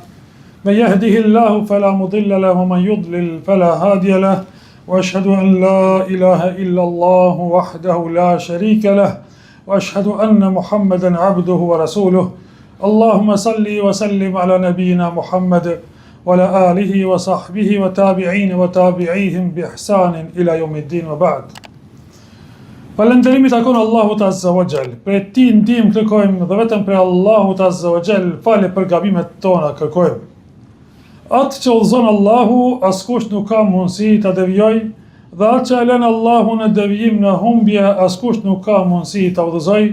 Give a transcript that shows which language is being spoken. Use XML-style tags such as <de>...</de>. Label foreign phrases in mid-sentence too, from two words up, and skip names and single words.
<ar>من يهده الله فلا مضل له ومن يضلل فلا هادي له وأشهد أن لا إله إلا الله وحده لا شريك له وأشهد أن محمدا عبده ورسوله اللهم صل وسلم على نبينا محمد وعلى آله وصحبه وتابعين وتابعيهم بإحسان إلى يوم الدين وبعد.</ar> <sq>Falënderimi takon Allahut</sq> <ar>عز وجل.</ar> <sq>Për ti ndihmë kërkojmë dhe vetëm për Allahut</sq> <ar>عز وجل</ar> <sq>falje për gabimet tona kërkojmë. Atë që udhëzon Allahu, askush nuk ka mundësi ta devijojë, dhe atë që e lën Allahu në devijim në humbje, askush nuk ka mundësi ta udhëzojë.</sq>